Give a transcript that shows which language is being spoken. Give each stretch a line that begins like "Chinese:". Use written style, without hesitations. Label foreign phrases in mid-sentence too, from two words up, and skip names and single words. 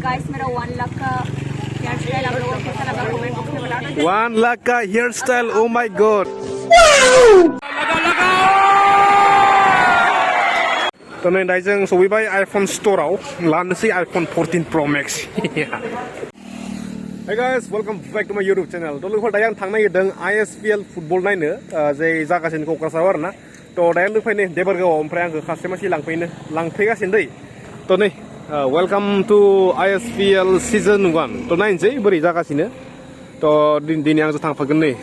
Hindi: गाइस मेरा 1 लाख का
English: hair style
Hindi: आप लोगों को कैसा लगा
English: comment box
Hindi: में बता दो 1 लाख का
English: hair style oh my god
Bodo: तो नै दाय जों सौफैबाय आइफन स्टोराव लानोसै आइफन 14 प्र मैक्स
English: Hey guys, welcome back to my YouTube channel.
Bodo: To लोगोफोर दायो आं थांनो नागिरदों ISPL फुटबल नायनो जे जागासिनो क'क्राझाराव आरोना तो दायो लोगोफैनो देबरगावआव ओमफ्राय आंखौ सासे मानसि लांफैगासिनो दै तो नै
English: welcome to ISPL season 1
Bodo: तो नायनोसै बोरै जागासिनो तो दिनै आंजों थांफागोन नै